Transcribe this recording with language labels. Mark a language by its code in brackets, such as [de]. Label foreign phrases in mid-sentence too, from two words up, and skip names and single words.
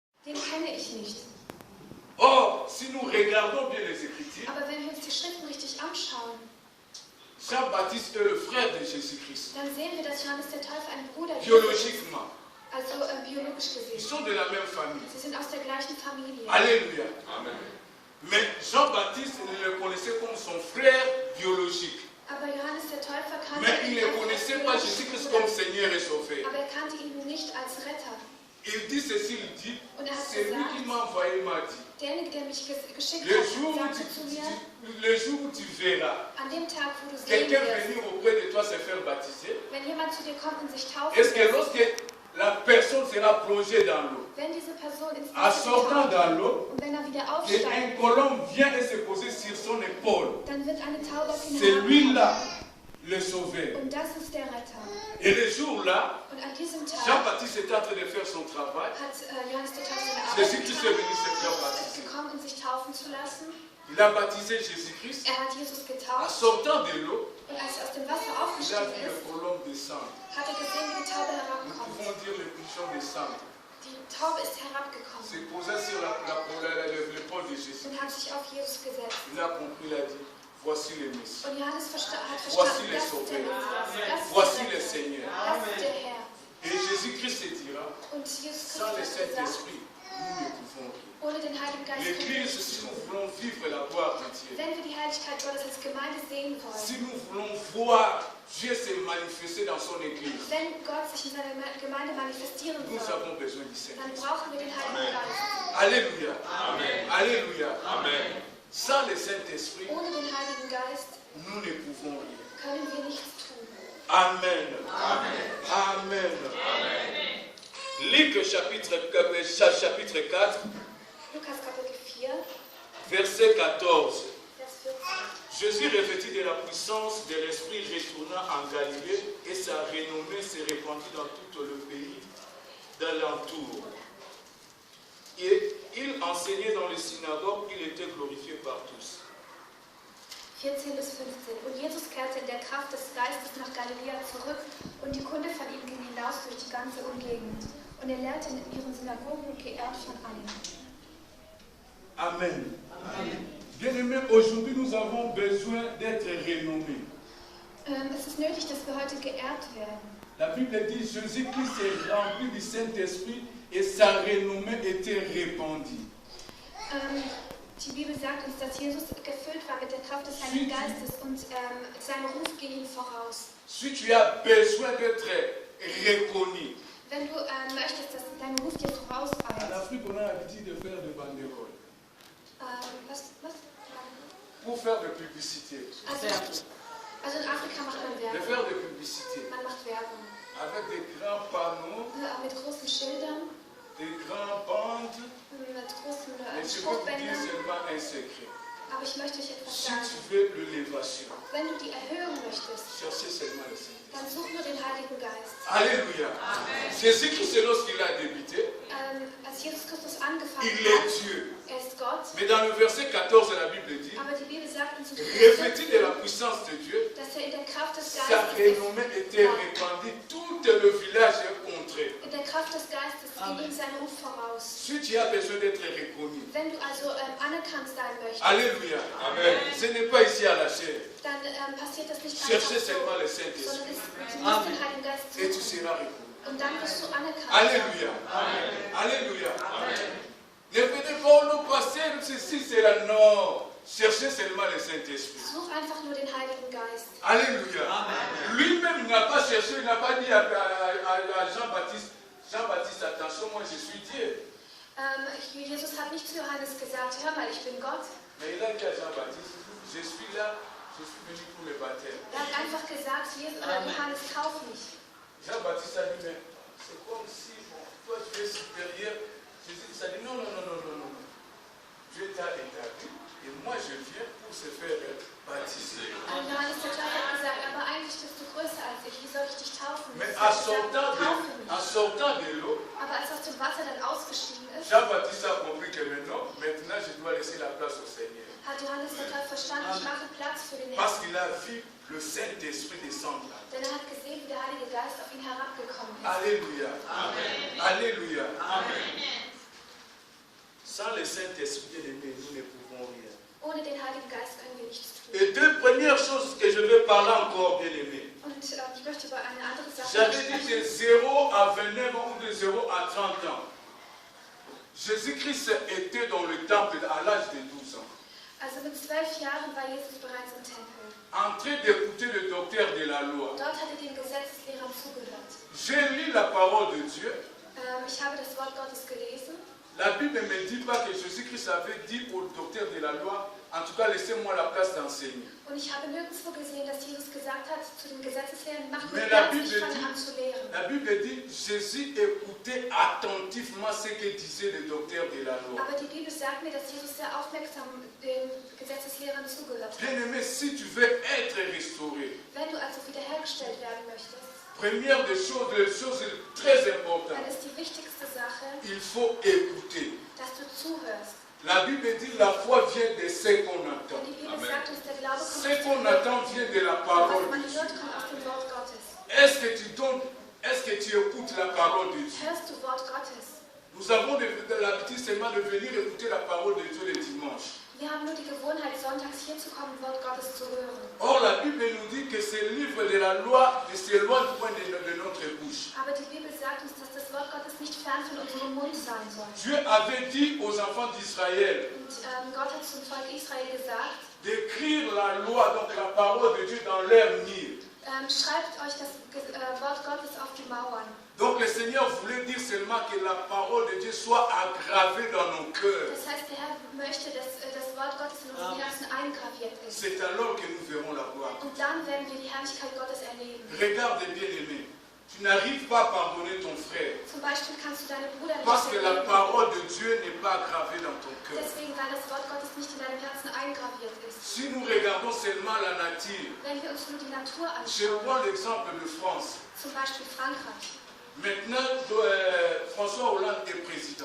[de] Den kenne ich nicht. [fr] Or, si nous regardons bien les Écritures, [de] Aber wenn wir uns die Schriften richtig anschauen, [fr] Jean-Baptiste est le frère de Jésus-Christ, [de] dann sehen wir, dass Johannes der Täufer ein Bruder Jesu ist. [fr] biologiquement. [de] Also biologisch [fr] Ils [de] gesehen. [fr] sont de la même famille. [de] Sie sind aus der gleichen Familie. [fr] Alléluia. Amen. Mais Jean-Baptiste le connaissait comme son frère biologique. [de] Aber Johannes der Täufer kannte [fr] Mais il [de] ihn [fr] ne [de] als [fr] connaissait pas Jésus-Christ comme Seigneur et Sauveur. [de] aber er kannte ihn nicht als Retter. [fr] Il dit ceci, il dit, [de] Und er hat [fr] c'est lui [de] gesagt, [fr] qui m'a envoyé m'a dit, [de] derjenige, der mich geschickt [fr] le [de] hat, [fr] jour, [de] sagte zu mir, [fr] où tu verras [de] an dem Tag, wo du sehen [fr] quelqu'un [de] wirst, [fr] venir auprès de toi se faire baptiser, [de] wenn jemand zu dir kommt und sich taufen [fr] est-ce que [de] lässt, [fr] lorsque la personne sera plongée dans l'eau, [de] wenn diese Person ins [fr] en [de] Wasser [fr] sortant [de] getaucht [fr] dans l'eau, [de] und wenn er wieder [fr] qu'un [de] aufsteigt, [fr] colombe vient et se poser sur son épaule, [de] dann wird eine Taube auf ihn [fr] c'est lui-là [de] herabkommen. [fr] le sauveur. [de] Und das ist der Retter. [fr] Et le jour-là, [de] Und an diesem Tag [fr] Jean-Baptiste était en train de faire son travail. [de] hat Johannes der Täufer seine Arbeit [fr] Jésus-Christ est venu se faire [de] getan, ist [fr] baptiser. [de] gekommen, um sich taufen zu lassen. [fr] Il a baptisé Jésus-Christ. [de] Er hat Jesus [fr] En [de] getauft [fr] sortant de l'eau, [de] und als er aus dem Wasser [fr] il a [de] aufgestiegen [fr] vu le [de] ist, [fr] colombe descendre. [de] hat er gesehen, wie die Taube [fr] Nous [de] herabkommt. [fr] pouvons dire le pigeon descendre. [de] Die Taube ist herabgekommen [fr] Se posait sur l'épaule de Jésus. [de] und hat sich auf Jesus gesetzt. [fr] Il a compris, il a dit, voici le Messie. [de] Und Johannes hat [fr] Voici [de] verstanden, [fr] le [de] das ist der [fr] Sauveur. [de] Messias, das ist [fr] Voici [de] der [fr] le [de] Retter, [fr] Seigneur. [de] das ist der Herr. [fr] Et Jésus-Christ se dira, [de] Und Jesus [fr] sans le [de] Christus hat gesagt, [fr] Saint-Esprit, nous ne pouvons rien. [de] ohne den Heiligen Geist können wir [fr] L'Église, [de] nichts [fr] si nous [de] tun. [fr] voulons vivre la gloire de Dieu, [de] Wenn wir die Heiligkeit Gottes als Gemeinde sehen wollen, [fr] si nous voulons voir Dieu se manifester dans son Église, [de] wenn Gott sich in seiner Gemeinde manifestieren [fr] nous [de] soll, [fr] avons besoin du [de] dann [fr] Saint-Esprit. [de] brauchen wir den Heiligen Geist. [fr] Alléluia. Amen. Alléluia. Amen. Sans le Saint-Esprit, [de] Ohne den Heiligen Geist [fr] nous ne pouvons rien. [de] können wir nichts tun. [fr] Amen. Amen. Amen. Amen. Luc chapitre 4, [de] Lukas Kapitel 4, [fr] verset 14. [de] Vers 14. [fr] Jésus, revêtu de la puissance de l'Esprit, retourna en Galilée et sa renommée s'est répandue dans tout le pays d'alentour. Et il enseignait dans les synagogues, il était glorifié par tous. [de] 14 bis 15. Und Jesus kehrte in der Kraft des Geistes nach Galiläa zurück und die Kunde von ihm ging hinaus durch die ganze Umgegend. Und er lehrte in ihren Synagogen geehrt von allen. Amen. Amen. [fr] Bien-aimés, aujourd'hui nous avons besoin d'être renommés. [de] Es ist nötig, dass wir heute geehrt werden. [fr] La Bible dit Jésus-Christ est rempli du Saint-Esprit et sa renommée était répandue. [de] Die Bibel sagt uns, dass Jesus gefüllt war mit der Kraft des Heiligen Geistes und sein Ruf ging ihm voraus. [fr] Si tu as besoin d'être reconnu, [de] Wenn du möchtest, dass dein Ruf dir [fr] en [de] vorauseilt. [fr] Afrique on a l'habitude de faire des banderoles [de] Was? [fr] pour faire de publicité. [de] Also in Afrika macht man [fr] De [de] Werbung. [fr] faire de publicité [de] Man macht Werbung. [fr] avec des grands panneaux, [de] Mit großen Schildern, [fr] des grands bandes. [de] mit großen [fr] Mais je peux vous dire [de] Spruchbändern. [fr] seulement un secret. [de] Aber ich möchte euch etwas [fr] Si [de] sagen. [fr] tu veux l'élévation, [de] Wenn du die Erhöhung möchtest, [fr] cherchez seulement le Saint-Esprit. [de] dann such nur den Heiligen Geist. [fr] Alléluia. Jésus-Christ, lorsqu'il a débuté, [de] Als Jesus Christus angefangen [fr] il est [de] hat, [fr] Dieu. [de] er ist Gott. [fr] Mais dans le verset 14, la Bible dit, [de] Aber die Bibel sagt uns, [fr] revêtu de la puissance de Dieu, [de] dass er in der Kraft des [fr] sa [de] Geistes [fr] renommée était répandue, tout le village est contré. [de] in der Kraft des Geistes ging ihm sein Ruf voraus. [fr] Si tu as besoin d'être reconnu, [de] Wenn du also anerkannt sein möchtest, [fr] Alléluia. Amen. Ce n'est pas ici à la chair. [de] dann passiert das nicht [fr] Cherchez [de] einfach so, [fr] seulement le [de] sondern [fr] Saint-Esprit [de] du musst den Heiligen Geist [fr] et tu [de] suchen [fr] seras reconnu. [de] und dann wirst du anerkannt. [fr] Alléluia. Alléluia. Ne venez pas au pasteur, ceci, cela. Non. Cherchez seulement le Saint-Esprit. [de] Such einfach nur den Heiligen Geist. [fr] Alléluia. Lui-même n'a pas cherché, il n'a pas dit à Jean-Baptiste, Jean-Baptiste, attention, moi je suis Dieu. [de] Jesus hat nicht zu Johannes gesagt, hör mal, ich bin Gott. [fr] Mais il a dit à Jean-Baptiste, je suis là, je suis venu pour le baptême. [de] Er hat einfach gesagt, Johannes, kauf mich. [fr] Jean-Baptiste a dit, mais c'est comme si bon, toi tu es supérieur. Jésus a dit, non, non, non, non, non, non. Dieu t'a établi et moi je viens pour se faire baptiser. [de] Johannes der Täufer hat gesagt, aber eigentlich bist du größer als ich, wie soll ich dich taufen? [fr] Mais [de] Jesus [fr] en [de] hat gesagt, [fr] sortant [de] taufe mich. [fr] de l'eau, [de] Aber als er aus dem Wasser dann ausgestiegen ist, [fr] Jean-Baptiste a compris que maintenant je dois laisser la place au Seigneur. [de] hat Johannes der Täufer verstanden, ich mache Platz für den [fr] Parce [de] Herrn. [fr] qu'il a vu le Saint-Esprit descendre. [de] Denn er hat gesehen, wie der Heilige Geist auf ihn herabgekommen ist. [fr] Alléluia. Amen. Alléluia. Amen. Saint-Esprit, bien-aimé, nous ne pouvons rien. [de] Ohne den Heiligen Geist können wir nichts tun. [fr] Et deux premières choses que je vais parler encore, bien-aimé. [de] Und ich möchte über eine andere Sache [fr] J'avais dit [de] sprechen. [fr] de 0 à 29 ans ou de 0 à 30 ans. Jésus-Christ était dans le temple à l'âge de 12 ans. [de] Also mit 12 Jahren war Jesus bereits im Tempel. [fr] En train d'écouter le docteur de la loi. [de] Dort hat er den Gesetzeslehrern zugehört. [fr] J'ai lu la parole de Dieu. [de] Ich habe das Wort Gottes gelesen. [fr] La Bible ne me dit pas que Jésus-Christ avait dit au docteur de la loi, en tout cas laissez-moi la place d'enseigner. [de] Und ich habe nirgendwo gesehen, dass Jesus gesagt hat zu den Gesetzeslehrern, macht mir [fr] Mais la [de] Platz, ich [fr] Bible, [de] fange an zu lehren. [fr] la Bible dit, Jésus écoutait attentivement ce que disait le docteur de la loi. [de] Aber die Bibel sagt mir, dass Jesus sehr aufmerksam den Gesetzeslehrern zugehört hat. [fr] Bien-aimé, si tu veux être restauré, [de] Wenn du also wiederhergestellt werden möchtest, [fr] première des choses, les choses très importantes, [de] dann ist die wichtigste Sache, [fr] il faut écouter. [de] dass du zuhörst. [fr] La Bible dit la foi vient de ce qu'on entend. [de] Denn die Bibel sagt uns, der Glaube kommt [fr] Ce qu'on attend vient de la [de] was [fr] parole [de] man [fr] de Dieu. [de] hört, kommt aus dem Wort Gottes. [fr] Est-ce que tu écoutes la parole de Dieu? [de] Hörst du Wort Gottes? [fr] Nous avons l'habitude seulement de venir écouter la parole de Dieu le dimanche. [de] Wir haben nur die Gewohnheit, sonntags hier zu kommen, Wort Gottes zu hören. [fr] Or, la Bible nous dit que ce livre de la loi ne s'éloigne point de notre bouche. [de] Aber die Bibel sagt uns, dass das Wort Gottes nicht fern von unserem Mund sein soll. [fr] Dieu avait dit aux enfants d'Israël [de] Und Gott hat zum Volk Israel gesagt, [fr] d'écrire la loi, donc la parole de Dieu, dans leur mur. [de] schreibt euch das Wort Gottes auf die Mauern. [fr] Donc le Seigneur voulait dire seulement que la parole de Dieu soit aggravée dans nos cœurs. [de] Das heißt, der Herr möchte, dass das Wort Gottes in unseren Herzen eingraviert ist. [fr] C'est alors que nous verrons la gloire. [de] Und dann werden wir die Herrlichkeit Gottes erleben. [fr] Regarde bien aimé, tu n'arrives pas à pardonner ton frère [de] Zum Beispiel kannst du deine Brüder nicht [fr] parce que la [de] vergeben. [fr] parole de Dieu n'est pas aggravée dans ton cœur. [de] Deswegen, weil das Wort Gottes nicht in deinem Herzen eingraviert ist. [fr] Si nous regardons seulement la nature, [de] Wenn wir uns nur die Natur [fr] je [de] anschauen, [fr] prends l'exemple de France. [de] zum Beispiel Frankreich. [fr] Maintenant, François Hollande est président.